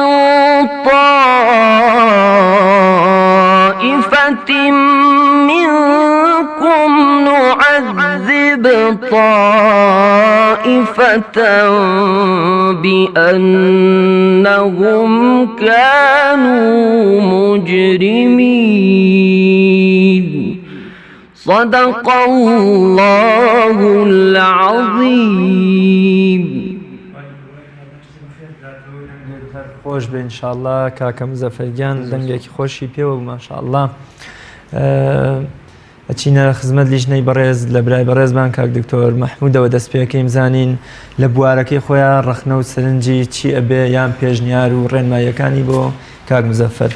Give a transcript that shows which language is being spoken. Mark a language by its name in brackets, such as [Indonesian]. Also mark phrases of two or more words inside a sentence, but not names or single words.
[Arabic] طائفة منكم نعذب طائفة بأنهم كانوا مجرمين صدق الله العظيم [Central Kurdish] خۆش بێ ئینشاءالله کاکە مزەفەرگیان دەنگێکی خۆشی پێوە ماشاءالله ئەچینە خزمەت لیژنەی بەڕێز لە برای بەڕێزمان کاک دکتۆر مەحموودەوە دەست پێکەیم زانین لە بوارەکەی خۆیان ڕەخنە و سەرنجی چی ئەبێ یان پێشنیار و ڕێنماییەکانی بۆ کاک مزەفەر